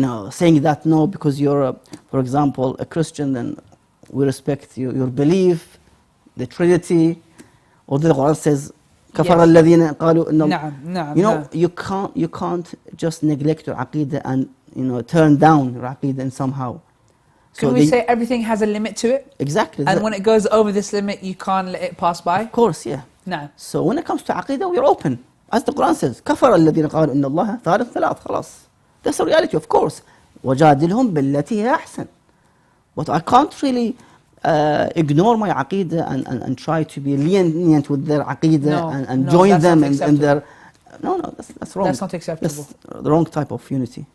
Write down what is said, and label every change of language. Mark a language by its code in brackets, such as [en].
[en] Saying that no, because you're, for example, a Christian, then we respect your belief, the Trinity, or the Quran says, [ar] كفر الذين قالوا إن [en] you can't just neglect your aqidah and turn down your aqidah in somehow. Can we say everything has a limit to it? Exactly. And when it goes over this limit, you can't let it pass by? Of course, yeah. No. So when it comes to aqidah, we're open. As the Quran says, [ar] كفر الذين قالوا إن الله ثالث ثلاث. خلاص. [en] That's the reality, of course. [ar] وجادلهم بالتي هي أحسن. [en] But I can't really ignore my aqidah and try to be lenient with their aqidah and join them in their... No, that's wrong. That's not acceptable. That's the wrong type of unity.